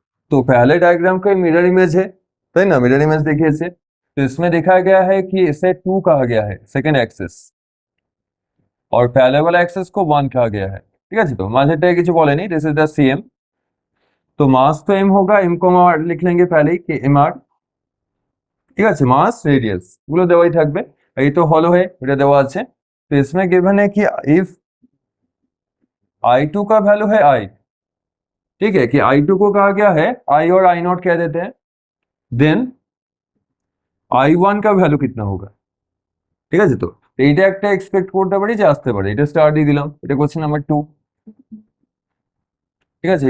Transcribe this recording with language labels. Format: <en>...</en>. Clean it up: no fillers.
<hi>तो पहले डायग्राम का मिरर इमेज है, तो ना मिरर इमेज देखिए इसे, तो इसमें देखा गया है कि इसे 2 कहा गया है, सेकेंड एक्सिस, और पहले वाला एक्सिस को 1 कहा गया है,</hi> <bn>ঠিক আছে? তো মাঝেরটায় কিছু বলেনি, দিস ইজ দ্য সিএম। তো মাস তো এম</bn> <hi>होगा, एम को हम लिख लेंगे पहले ही कि एम आर,</hi> <bn>ঠিক আছে? মাস রেডিয়াস গুলো দেওয়াই থাকবে, এই তো হলো है, এটা দেওয়া আছে।</bn> <hi>तो इसमें गिवन है कि इफ I2 का वैल्यू है I, ठीक है, कि I2 को कहा गया है I और I0 कह देते हैं, देन I1 का वैल्यू कितना होगा,</hi> <bn>ঠিক আছে? তো এইটা একটা এক্সপেক্ট করতে পারি যে আসতে পারে, এটা স্টার দিয়ে দিলাম, এটা কোশ্চেন নাম্বার 2, ঠিক আছে?</bn>